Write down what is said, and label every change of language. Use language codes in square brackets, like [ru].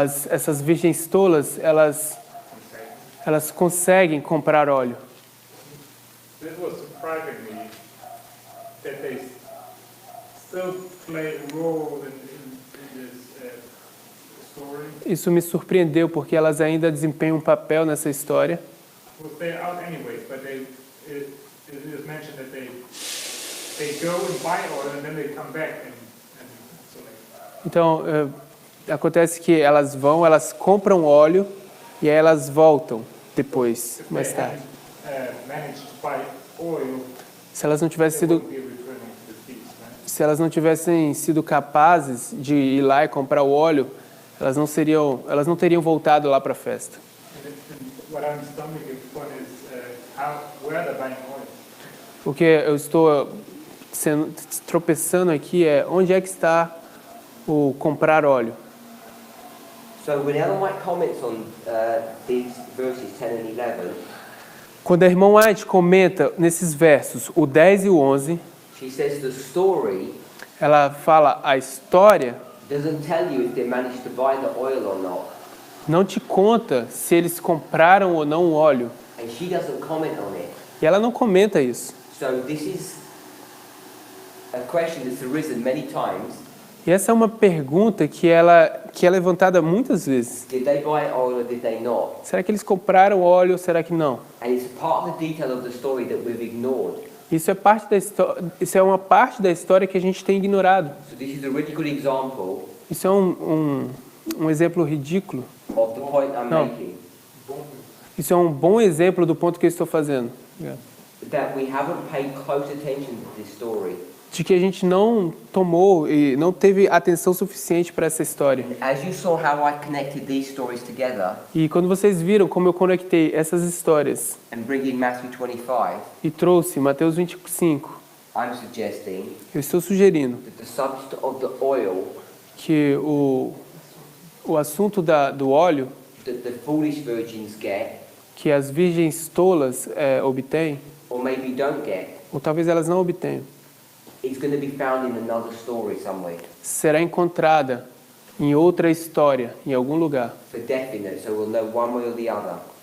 [pt] Essas virgens tolas, elas conseguem comprar óleo. [en] This was surprising me that they still play a role in this story. [pt] Isso me surpreendeu porque elas ainda desempenham um papel nessa história. [en] Well, they're out anyways, but it is mentioned that they go and buy oil and then they come back and so like. [pt] Então, acontece que elas vão, elas compram óleo e aí elas voltam depois, [en] If [pt] mais [en] they [pt] tarde. [en] haven't managed to buy oil, [pt] Se elas não tivessem [en] they [pt] sido, [en] won't be returning to the feast, right? [pt] se elas não tivessem sido capazes de ir lá e comprar o óleo, elas não teriam voltado lá para a festa. [en] And what I'm stomaching upon is where they're buying oil. [pt] O que eu estou tropeçando aqui é onde é que está o comprar óleo. [en] So when Ellen White comments on these verses 10 and 11, [pt] Quando a irmã White comenta nesses versos, o 10 e o 11, [en] she says the story [pt] ela fala a história [en] doesn't tell you if they managed to buy the oil or not. [pt] não te conta se eles compraram ou não o óleo. [en] And she doesn't comment on it. [pt] E ela não comenta isso. [en] So this is a question that's arisen many times. [pt] E essa é uma pergunta que é levantada muitas vezes. [en] Did they buy oil or did they not? [pt] Será que eles compraram óleo ou será que não? [en] And it's part of the detail of the story that we've ignored. [pt] Isso é uma parte da história que a gente tem ignorado. [en] So this is a really good example [pt] Isso é um exemplo ridículo. [en] of the point I'm [pt] No. [en] making. [pt] Isso é um bom exemplo do ponto que eu estou fazendo. [en] That we haven't paid close attention to this story. [pt] De que a gente não tomou e não teve atenção suficiente para essa história. [en] As you saw how I connected these stories together [pt] E quando vocês viram como eu conectei essas histórias [en] and bring in Matthew 25, [pt] e trouxe Mateus 25, [en] I'm suggesting [pt] eu estou sugerindo [en] that the subject of the oil [pt] que o assunto do óleo [en] that the foolish virgins get, [pt] que as virgens tolas obtêm, [en] or maybe don't get, [pt] ou talvez elas não obtenham, [en] is going to be found in another story somewhere [pt] será encontrada em outra história, em algum lugar, [en] for definite, so we'll know one way or the other.